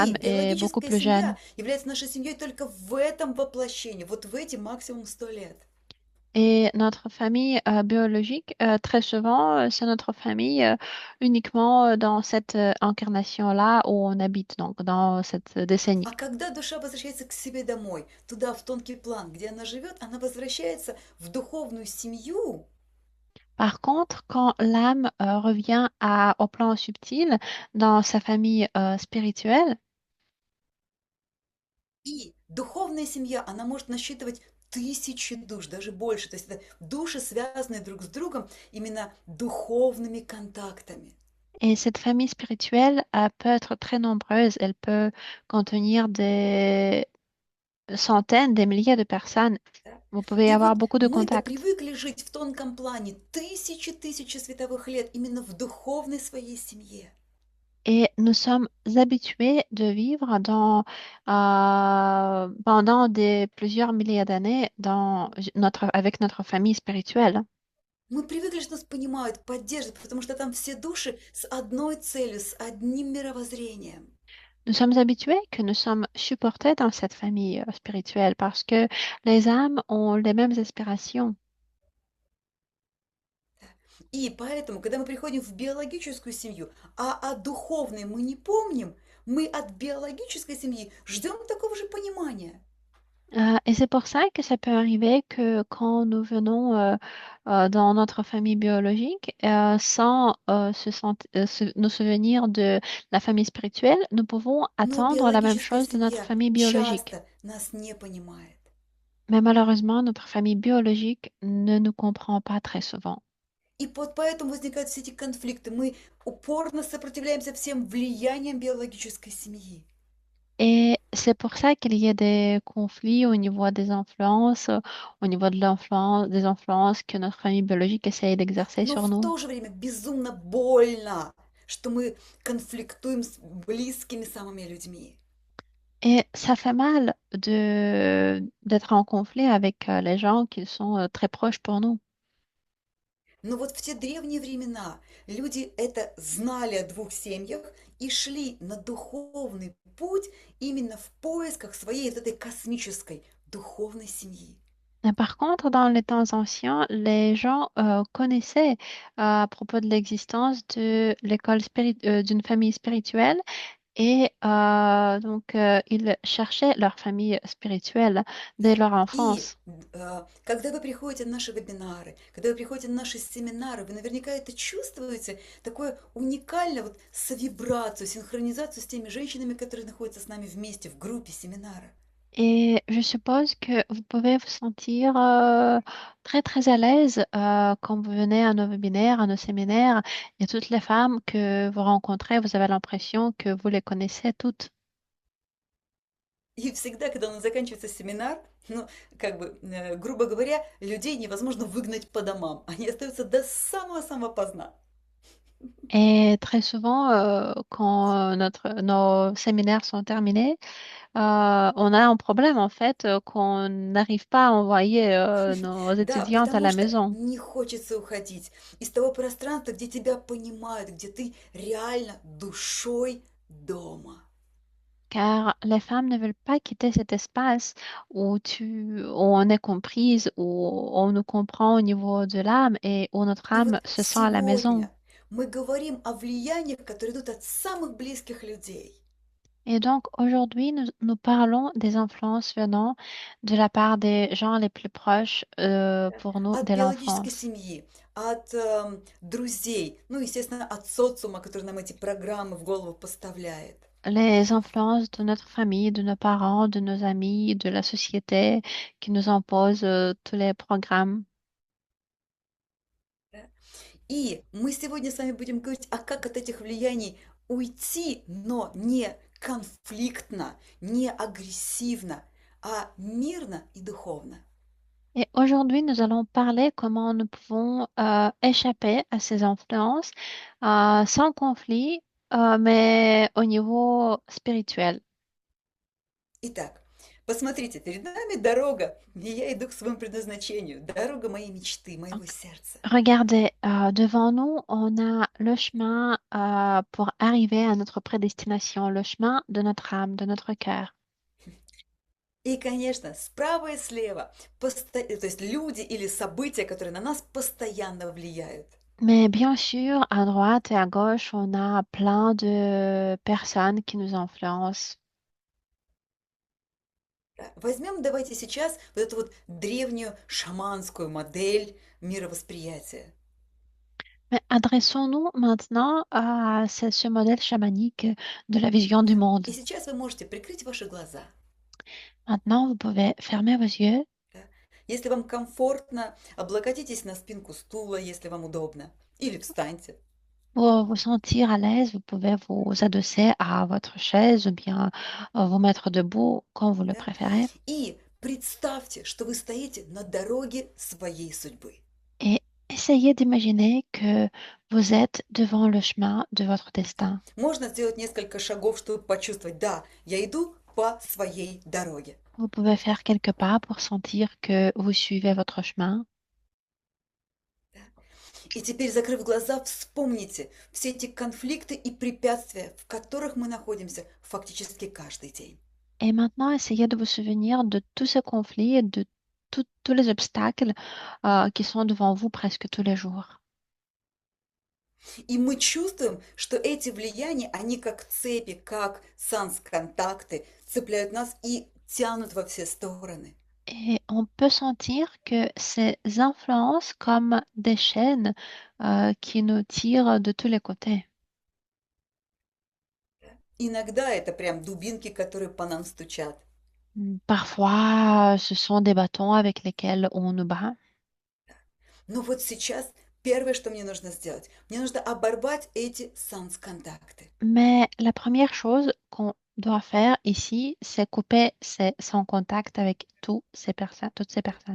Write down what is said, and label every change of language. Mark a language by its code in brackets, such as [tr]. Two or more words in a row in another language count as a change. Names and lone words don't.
[ru] И [fr] âme est beaucoup [ru] биологическая [fr] plus jeune. [ru] семья является нашей семьей только в этом воплощении, вот в эти максимум 100 лет. [fr] Et notre famille biologique, très souvent, c'est notre famille uniquement dans cette incarnation-là où on habite, donc dans cette décennie. [ru] А когда душа возвращается к себе домой, туда, в тонкий план, где она живет, она возвращается в духовную семью. [fr] Par contre, quand l'âme revient au plan subtil, dans sa famille spirituelle, [ru] И духовная семья, она может насчитывать тысячи душ, даже больше. То есть это души, связанные друг с другом именно духовными контактами. [fr] et cette famille spirituelle peut être très nombreuse, elle peut contenir des centaines, des milliers de personnes. [ru] Да? [fr] Vous pouvez [ru] И [fr] avoir [ru] вот [fr] beaucoup de [ru] мы-то [fr] contacts. [ru] привыкли жить в тонком плане тысячи световых лет именно в духовной своей семье. [fr] Et nous sommes habitués de vivre pendant plusieurs milliers d'années avec notre famille spirituelle. [ru] Мы привыкли, что нас понимают, поддерживают, потому что там все души с одной целью, с одним мировоззрением. [fr] Nous sommes habitués que nous sommes supportés dans cette famille spirituelle parce que les âmes ont les mêmes aspirations. [ru] И поэтому, когда мы приходим в биологическую семью, а о духовной мы не помним, мы от биологической семьи ждем такого же понимания. [fr] Et c'est pour ça que ça peut arriver que quand nous venons dans notre famille biologique, sans nous souvenir de la famille spirituelle, nous pouvons [ru] Но [fr] attendre la même [ru] биологическая [fr] chose de notre [ru] семья [fr] famille biologique. [ru] часто нас не понимает. [fr] Mais malheureusement, notre famille biologique ne nous comprend pas très souvent. [ru] И вот поэтому возникают все эти конфликты. Мы упорно сопротивляемся всем влияниям биологической семьи. [fr] Et c'est pour ça qu'il y a des conflits au niveau des influences, au niveau de des influences que notre famille biologique essaye d'exercer [ru] Но [fr] sur [ru] в [fr] nous. [ru] то же время безумно больно, что мы конфликтуем с близкими самыми людьми. [fr] Et ça fait mal d'être en conflit avec les gens qui sont très proches pour nous. [ru] Но вот в те древние времена люди это знали о двух семьях и шли на духовный путь именно в поисках своей вот этой космической духовной семьи. [fr] Et par contre, dans les temps anciens, les gens connaissaient à propos de l'existence de d'une famille spirituelle et ils cherchaient leur famille spirituelle dès [ru] Да. [fr] leur [ru] И [fr] enfance. [ru] когда вы приходите на наши вебинары, когда вы приходите на наши семинары, вы наверняка это чувствуете, такое уникальное вот совибрацию, синхронизацию с теми женщинами, которые находятся с нами вместе в группе семинара. [fr] Et je suppose que vous pouvez vous sentir très très à l'aise quand vous venez à nos webinaires, à nos séminaires. Et toutes les femmes que vous rencontrez, vous avez l'impression que vous les connaissez toutes. [ru] И всегда, когда у нас заканчивается семинар, ну, как бы, грубо говоря, людей невозможно выгнать по домам. Они остаются до самого-самого поздна. [fr] Et très souvent, quand nos séminaires sont terminés, on a un problème en fait qu'on n'arrive pas à envoyer nos [ru] Да, [fr] étudiantes à [ru] потому [fr] la [ru] что [fr] maison. [ru] не хочется уходить из того пространства, где тебя понимают, где ты реально душой дома. [fr] Car les femmes ne veulent pas quitter cet espace où on est comprise, où on nous comprend au niveau de l'âme et où notre [ru] И вот [fr] âme se sent à la maison. [ru] сегодня мы говорим о влияниях, которые идут от самых близких людей. [fr] Et donc aujourd'hui, nous parlons des influences venant de la part des gens les plus proches pour nous [ru] От [fr] dès [ru] биологической [fr] l'enfance. [ru] семьи, от друзей, ну, естественно, от социума, который нам эти программы в голову поставляет. [fr] Les influences de notre famille, de nos parents, de nos amis, de la société qui nous impose tous les programmes. [ru] Да. И мы сегодня с вами будем говорить, а как от этих влияний уйти, но не конфликтно, не агрессивно, а мирно и духовно. [fr] Et aujourd'hui, nous allons parler comment nous pouvons échapper à ces influences sans conflit, mais au niveau spirituel. [ru] Итак, посмотрите, перед нами дорога, и я иду к своему предназначению, дорога моей мечты, моего сердца. [fr] Regardez, devant nous, on a le chemin pour arriver à notre prédestination, le chemin de notre âme, de notre cœur. [ru] И, конечно, справа и слева, то есть люди или события, которые на нас постоянно влияют. [fr] Mais bien sûr, à droite et à gauche, on a plein de personnes qui nous influencent. [ru] Да. Возьмем давайте сейчас вот эту вот древнюю шаманскую модель мировосприятия. [fr] Mais adressons-nous maintenant à ce modèle chamanique de la vision du [ru] Да. [fr] monde. [ru] И сейчас вы можете прикрыть ваши глаза. [fr] Maintenant, vous pouvez fermer vos yeux. [ru] Да. Если вам комфортно, облокотитесь на спинку стула, если вам удобно, или встаньте. [fr] Pour vous sentir à l'aise, vous pouvez vous adosser à votre chaise ou bien vous mettre debout quand vous le [ru] Да. [fr] préférez. [ru] И представьте, что вы стоите на дороге своей судьбы. [fr] Et essayez d'imaginer que vous êtes devant le chemin de votre [ru] Да. [fr] destin. [ru] Можно сделать несколько шагов, чтобы почувствовать, да, я иду по своей дороге. [fr] Vous pouvez faire quelques pas pour sentir que vous suivez votre chemin. [ru] И теперь, закрыв глаза, вспомните все эти конфликты и препятствия, в которых мы находимся фактически каждый день. [fr] Et maintenant, essayez de vous souvenir de tous ces conflits et de tous les obstacles qui sont devant vous presque tous les jours. [ru] И мы чувствуем, что эти влияния, они как цепи, как санс-контакты, цепляют нас и тянут во все стороны. [fr] Et on peut sentir que ces influences comme des chaînes qui nous tirent de tous les côtés. [ru] Иногда это прям дубинки, которые по нам стучат. [fr] Parfois, ce sont des bâtons avec lesquels on nous bat. [ru] Но вот сейчас первое, что мне нужно сделать, мне нужно оборвать эти санс-контакты. [fr] Mais la première chose qu'on doit faire ici, c'est couper son contact avec toutes ces personnes.